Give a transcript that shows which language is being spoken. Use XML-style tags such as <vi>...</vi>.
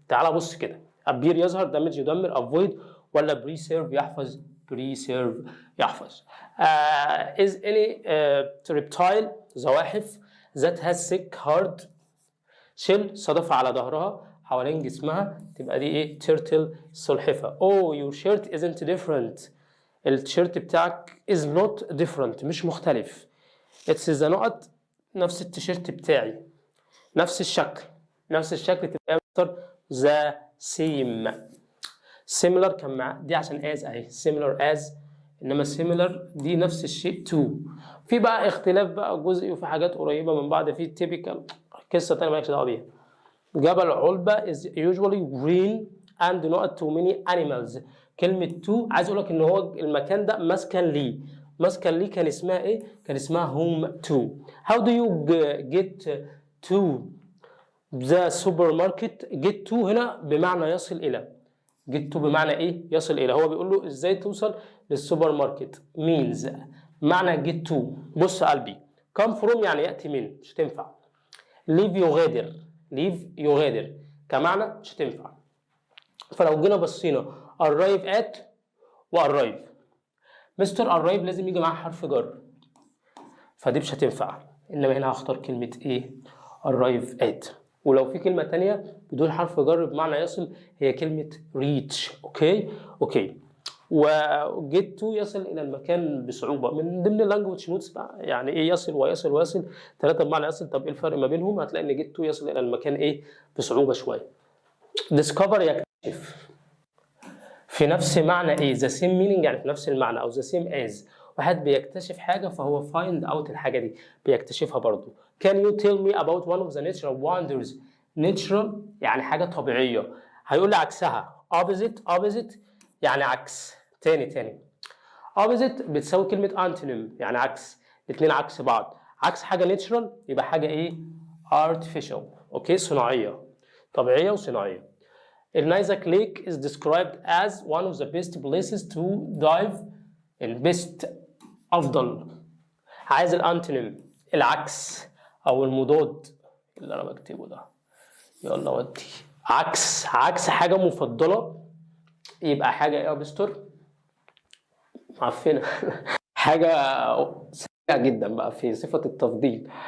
<ar>تعال بص كده، ابير يظهر، دامج يدمر، افويد ولا بريسيرف يحفظ؟ بريسيرف يحفظ.</ar> <en>is any reptile،</en> <ar>زواحف،</ar> <en>that has thick hard shell،</en> <ar>صدفة على ظهرها حوالين جسمها، تبقى دي ايه؟ تيرتل، سلحفة.</ar> <en>oh your shirt isn't different،</en> <ar>التيشيرت بتاعك</ar> <en>is not different،</en> <ar>مش مختلف.</ar> <en>it's the</en> <ar>نقط، نفس التيشيرت بتاعي، نفس الشكل تبقى مستر</ar> <en>the same.</en> <ar>similar كان مع دي عشان as اهي</ar> <en>similar as،</en> <ar>انما similar دي نفس الشيء to. في بقى اختلاف بقى جزئي وفي حاجات قريبه من بعض، في typical قصه تانيه مالكش دعوه بيها.</ar> <en>جبل علبه is usually green and not too many animals.</en> <ar>كلمه to عايز اقول لك ان هو المكان ده مسكن ليه كان اسمها ايه؟ كان اسمها home to.</ar> <en>how do you get to the supermarket؟ get to</en> <ar>هنا بمعنى يصل الى،</ar> <en>get to</en> <ar>بمعنى ايه؟ يصل الى. هو بيقول له ازاي توصل للسوبر ماركت means معنى get to. بص يا قلبي، come from يعني ياتي من، مش هتنفع. leave يغادر كمعنى مش هتنفع. فلو جينا بصينا arrive at وarrive، مستر arrive لازم يجي معاه حرف جر، فدي مش هتنفع. انما هنا هختار كلمه ايه؟ arrive at. ولو في كلمه تانية بدون حرف جر بمعنى يصل هي كلمه reach. اوكي. وجيت تو يصل الى المكان بصعوبه من ضمن اللانجوج نوتس بقى، يعني ايه يصل ويصل ويصل، ثلاثه بمعنى يصل. طب ايه الفرق ما بينهم؟ هتلاقي ان جيت تو يصل الى المكان ايه؟ بصعوبه شويه. discover يكتشف في نفس معنى ايه؟</ar> <en>the same meaning،</en> <ar>يعني في نفس المعنى، او</ar> <en>the same as.</en> <ar>واحد بيكتشف حاجه فهو find out الحاجه دي بيكتشفها برضو.</ar> <en>can you tell me about one of the natural wonders؟ natural</en> <ar>يعني حاجه طبيعيه، هيقول لي عكسها</ar> <en>opposite</en> <ar>يعني عكس. تاني opposite بتساوي كلمه antonym يعني عكس، الاثنين عكس بعض. عكس حاجه natural يبقى حاجه ايه؟ artificial. اوكي، صناعيه، طبيعيه وصناعيه.</ar> <en>Irnizak Lake is described as one of the best places to dive in.</en> <ar>best أفضل. عايز الأنتونيم العكس أو المضاد اللي أنا بكتبه ده. يلا ودي عكس حاجة مفضلة يبقى حاجة إيه يا مستر؟ معفنة. حاجة سيئة جدا بقى في صفة التفضيل.</ar>